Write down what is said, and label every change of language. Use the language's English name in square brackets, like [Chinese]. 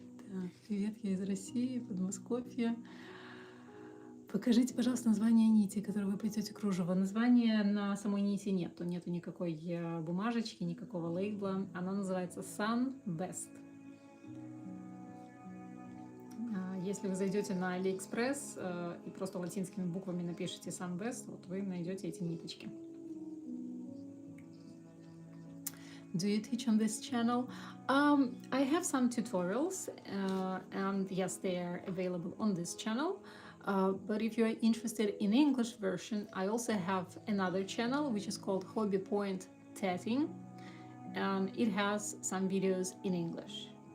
[Russian] Так, привет, я из России, Подмосковья. Покажите, пожалуйста, название нити, которую вы плетете кружево. Названия на самой нити нету никакой бумажечки, никакого лейбла. Она называется Sun Best. Если вы зайдете на AliExpress и просто латинскими буквами напишите Sun Best, вот вы найдете эти ниточки. [English] Do you teach on this channel? I have some tutorials, and yes, they are available on this channel. But if you are interested in English version, I also have another channel which is called HobbyPoint tatting, and it has some videos in English.